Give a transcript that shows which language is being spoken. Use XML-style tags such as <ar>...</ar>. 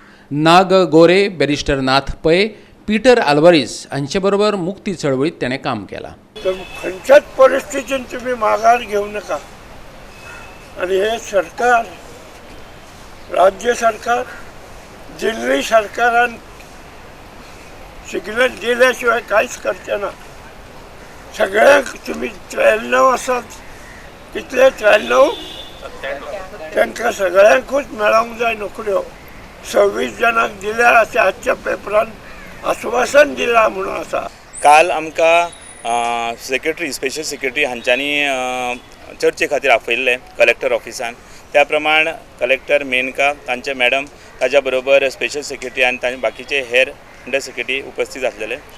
<kok>ना ग गोरे, बॅरिस्टर नाथ पै, पीटर आल्वारीस हांचे बरोबर मुक्ती चळवळीत तेणें काम केलां.</kok> <mr>तर खंयच्याच परिस्थितीन तुम्ही माघार घेऊ नका. आणि हे सरकार, राज्य सरकार, दिल्ली सरकारान सिग्नल दिल्याशिवाय कांयच करचे ना.</mr> <kok>सगळ्यांक तुम्ही 93 आसात, कितले 93 तांकां सगळ्यांकूच मेळोंक जाय नोकऱ्यो. 26 जाणांक दिल्या अशें आजच्या पेपरान आश्वासन दिला म्हणून आसा. काल आमकां सेक्रेटरी, स्पेशल सेक्रेटरी हांच्यांनी चर्चे खातीर आपयल्ले कलेक्टर ऑफिसान. त्या प्रमाण कलेक्टर मेनका, तांचे मॅडम, ताज्या बरोबर स्पेशल सेक्रेटरी आनी तांचे बाकीचे हेर अंडर सेक्रेटरी उपस्थित आसलेले.</kok>